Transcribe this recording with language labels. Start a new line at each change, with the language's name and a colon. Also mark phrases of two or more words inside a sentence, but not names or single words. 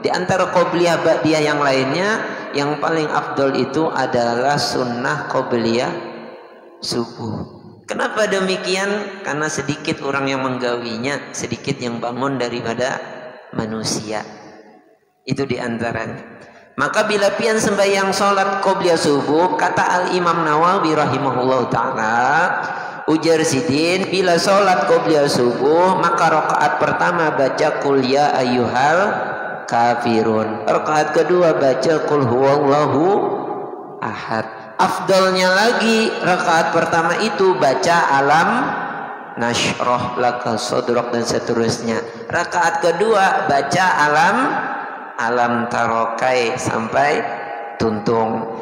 Indonesian: Di antara qobliyah ba'diyah yang lainnya, yang paling afdol itu adalah sunnah qobliyah subuh. Kenapa demikian?
Banjar: Karena sedikit orang yang menggawinya, sedikit yang bangun daripada manusia.
Indonesian: Itu di antaranya. Maka bila pian sembahyang sholat qobliyah subuh, kata Al-Imam Nawawi
Arabic: rahimahullah ta'ala,
Banjar: ujar sidin, bila sholat qobliyah subuh maka rakaat pertama baca
Arabic: qul ya ayyuhal kafirun,
Indonesian: rakaat kedua baca
Arabic: qul huwallahu ahad.
Indonesian: Afdalnya lagi rakaat pertama itu baca
Arabic: alam nashrah laka sadrak
Indonesian: dan seterusnya.
Banjar: Rakaat kedua baca
Arabic: alam tarokai
Banjar: sampai tuntung.